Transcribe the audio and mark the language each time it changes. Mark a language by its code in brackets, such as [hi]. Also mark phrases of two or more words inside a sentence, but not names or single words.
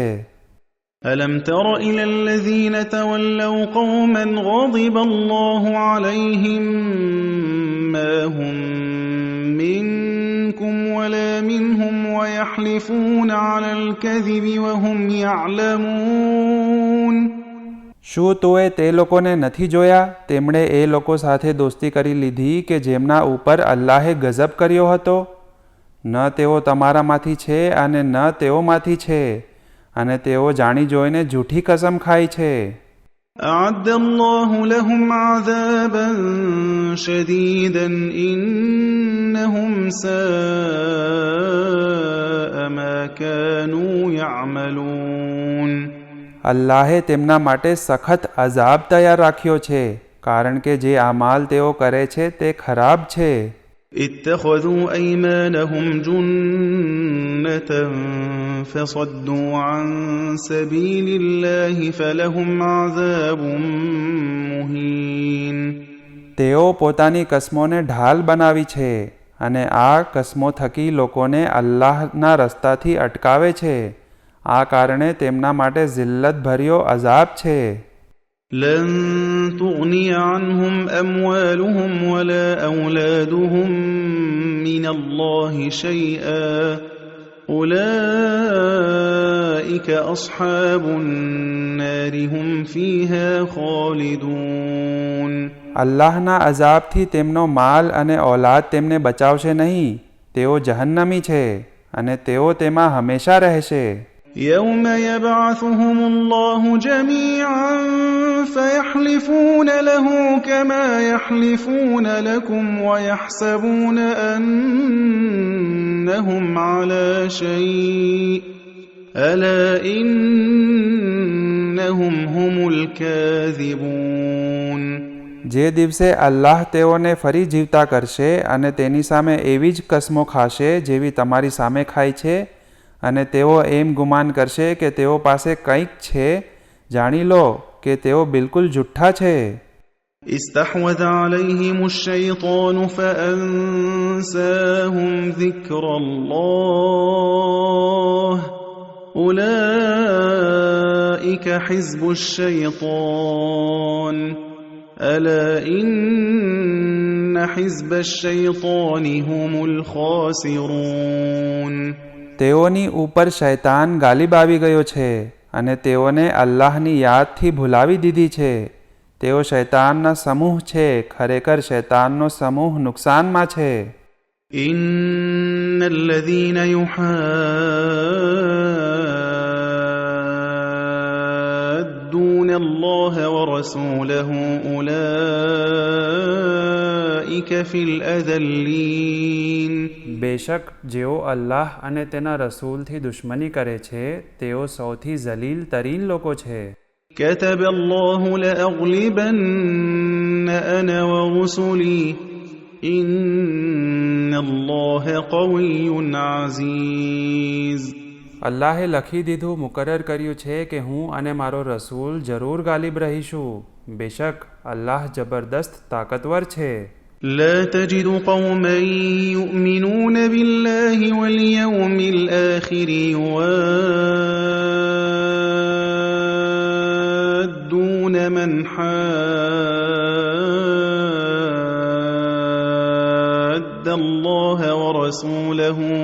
[ar] ألم تر إلى الذين تولوا قوما غضب الله عليهم ما هم منكم ولا منهم ويحلفون على الكذب وهم يعلمون. [gu] શું તોએ તે લોકોને નથી જોયા તેમણે એ લોકો સાથે દોસ્તી કરી લીધી કે જેમના ઉપર અલ્લાહે ગઝબ કર્યો હતો? ન તેઓ તમારામાંથી છે અને ન તેઓમાંથી છે અને તેઓ જાણી જોઈને જૂઠી કસમ ખાય છે. [ar] أعد الله لهم عذابا شديدا إنهم ساء ما كانوا يعملون. [gu] અલ્લાહે તેમના માટે સખત અઝાબ તૈયાર રાખ્યો છે, કારણ કે જે આમાલ તેઓ કરે છે તે ખરાબ છે. [ar] اتخذوا أيمانهم جنة فصدوا عن سبيل الله فلهم عذاب مهين. [gu] તેઓ પોતાની કસમોને ઢાલ બનાવી છે અને આ કસમો થકી લોકોને અલ્લાહના રસ્તાથી અટકાવે છે. આ કારણે તેમના માટે જિલ્લતભર્યો અઝાબ છે. [ar] لن تغني عنهم أموالهم ولا أولادهم من الله شيئا أولئك أصحاب النار هم فيها خالدون. [gu] અલ્લાહના અઝાબથી તેમનો માલ અને ઔલાદ તેમને બચાવશે નહીં. તેઓ જહન્નમી છે અને તેઓ તેમાં હંમેશા રહેશે. [ar] يوم يبعثهم الله جميعا فيحلفون له كما يحلفون لكم ويحسبون أنهم على شيء ألا إنهم هم الكاذبون. [gu] જે દિવસે અલ્લાહ તેઓને ફરી જીવતા કરશે અને તેની સામે એવી જ કસમો ખાશે જેવી તમારી સામે ખાય છે અને તેઓ એમ ગુમાન કરશે કે તેઓ પાસે કંઈક છે, જાણી લો કે તેઓ બિલકુલ જુઠ્ઠા છે. [ar] استحوذ عليهم الشيطان فأنساهم ذكر الله أولئك حزب الشيطان ألا إن حزب الشيطان هم الخاسرون. [gu] તેઓની ઉપર શૈતાન ગાલિબ આવી ગયો છે અને તેઓને અલ્લાહની યાદથી ભૂલાવી દીધી છે. તેઓ શૈતાનના સમૂહ છે. ખરેખર શૈતાનનો સમૂહ નુકસાનમાં છે. [ar] إن الذين يحادون الله ورسوله أولئك في الأذلين. [gu] બેશક જેઓ અલ્લાહ અને તેના રસૂલથી દુશ્મની કરે છે તેઓ સૌથી જલીલ તરીન લોકો છે. [ar] كتب الله لأغلبن أنا ورسلي إن الله قوي عزيز. [gu] અલ્લાહે લખી દીધું, મુકરર કર્યું છે કે હું અને મારો રસૂલ જરૂર ગાલિબ રહીશું. બેશક અલ્લાહ જબરદસ્ત તાકતવર છે. [ar] لا تجد قوما يؤمنون بالله واليوم الآخر يوادون من حاد الله ورسوله